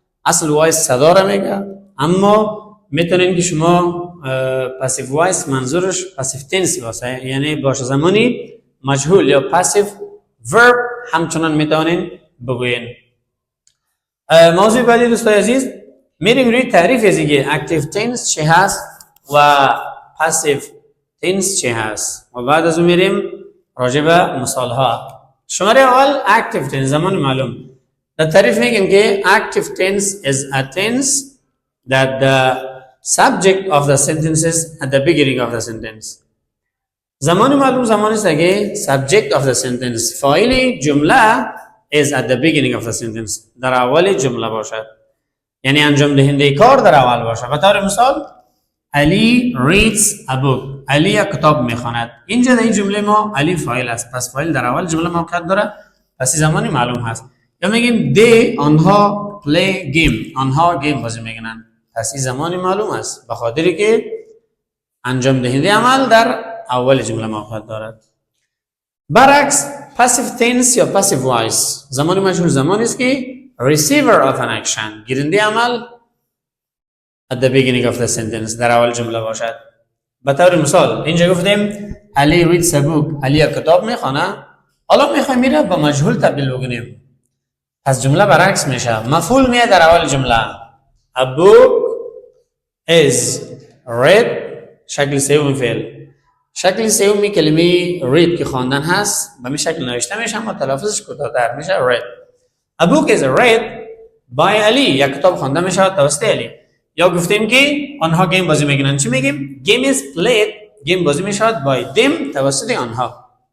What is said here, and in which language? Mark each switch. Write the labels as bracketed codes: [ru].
[fa] اصل وایس صدا را میگه، اما میتونیم که شما پسیو وایس منظورش پسیو تنس باشه، یعنی باشه زمانی مجهول یا پسیو ورب همچنان میتونین بگوین. موضوع بعدی دوستان عزیز، میریم روی تعریف از اینکه اکتیو تنس چی هست و پسیو تنس چی هست و بعد از اون میریم راجع به مثال ها. شماره اول اکتیو تنس، زمان معلوم. [en] در تعریف میگیم که active tense is a tense that the subject of the sentences at the beginning of the sentence. [fa] زمان معلوم زمانی است که subject of the sentence، فاعل جمله is at the beginning of the sentence، در اول جمله باشد، یعنی انجام دهنده کار در اول باشد. به طور مثال علی reads a book، علی یک کتاب میخواند. اینجا در این جمله ما علی فاعل است، پس فاعل در اول جمله موقعیت داره، پس زمانی معلوم هست. یا میگیم they آنها play game، آنها گیم بازی میکنن، پس این زمانی معلوم است به خاطری که انجام دهنده عمل در اول جمله موقعیت دارد. برعکس passive tense یا passive voice، زمانی مجهول زمانی است که receiver of an action، گیرنده عمل at the beginning of the sentence، در اول جمله باشد. به طور مثال اینجا گفتیم علی reads a book، علی یک کتاب میخوانه، حالا میخوایم میره با مجهول تبدیل بکنیم، پس جمله برعکس میشه، مفعول میاد در اول جمله. [en] a book is read، شکل سوم فعل. [fa] شکل سومی کلمه read که خواندن هست به این شکل نوشته میشه اما تلفظش کوتاه‌تر میشه read. a book is read by علی، یک کتاب خوانده میشه توسط علی. یا گفتیم که آنها گیم بازی میکنن، چی میگیم؟ game is played، گیم بازی میشه by them، توسط آنها.